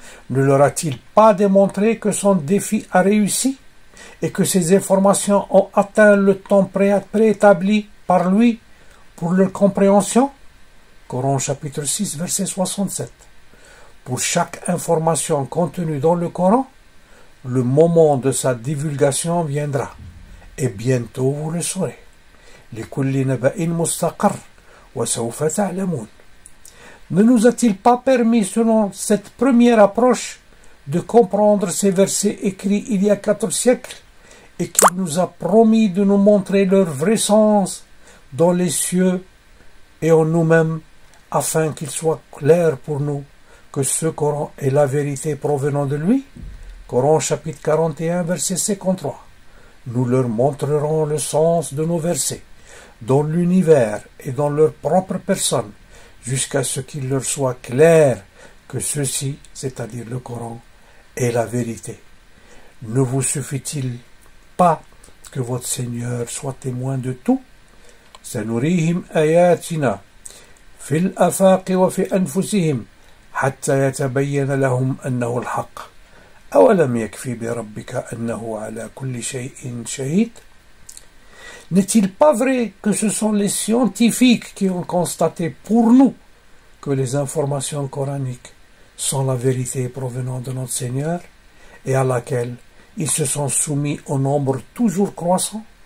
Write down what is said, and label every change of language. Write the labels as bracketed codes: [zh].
[fr] Ne leur a-t-il pas démontré que son défi a réussi et que ces informations ont atteint le temps préétabli par lui pour leur compréhension? Coran chapitre 6 verset 67. Pour chaque information contenue dans le Coran, le moment de sa divulgation viendra, et bientôt vous le saurez. [ar] لكل نبأ مستقر وسوف تعلمون. [fr] Ne nous a-t-il pas permis, selon cette première approche, de comprendre ces versets écrits il y a 14 siècles, et qu'il nous a promis de nous montrer leur vrai sens dans les cieux et en nous-mêmes, afin qu'il soit clair pour nous que ce Coran est la vérité provenant de lui? Coran chapitre 41 verset 53. Nous leur montrerons le sens de nos versets dans l'univers et dans leur propre personne, jusqu'à ce qu'il leur soit clair que ceci, c'est-à-dire le Coran, est la vérité. Ne vous suffit-il pas que votre Seigneur soit témoin de tout? [ar] سنريهم آياتنا في الآفاق وفي أنفسهم حتى يتبين لهم أنه الحق أولم يكفي بربك أنه على كل شيء شهيد. [fr] N'est-il pas vrai que ce sont les scientifiques qui ont constaté pour nous que les informations coraniques sont la vérité provenant de notre Seigneur et à laquelle ils se sont soumis au nombre toujours croissant?